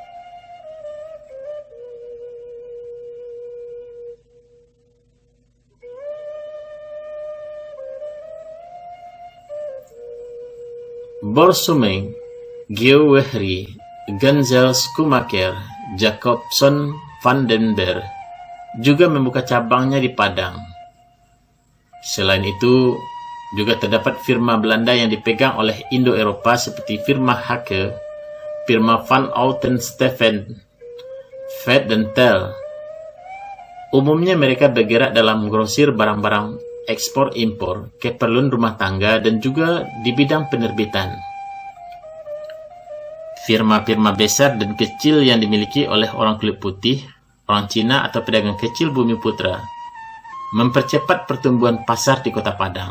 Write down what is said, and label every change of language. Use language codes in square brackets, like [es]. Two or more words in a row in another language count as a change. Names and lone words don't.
[id] Borsumeng, Geo Wehry, Genzel Schumacher, Jacobson van den Berg juga membuka cabangnya di Padang. Selain itu, juga terdapat firma Belanda yang dipegang oleh Indo-Eropa seperti firma Hake, firma Van Outen Stephen, Vet dan Tel. Umumnya mereka bergerak dalam grosir barang-barang ekspor-impor, keperluan rumah tangga, dan juga di bidang penerbitan. Firma-firma besar dan kecil yang dimiliki oleh orang kulit putih, orang Cina, atau pedagang kecil Bumi Putra mempercepat pertumbuhan pasar di kota Padang.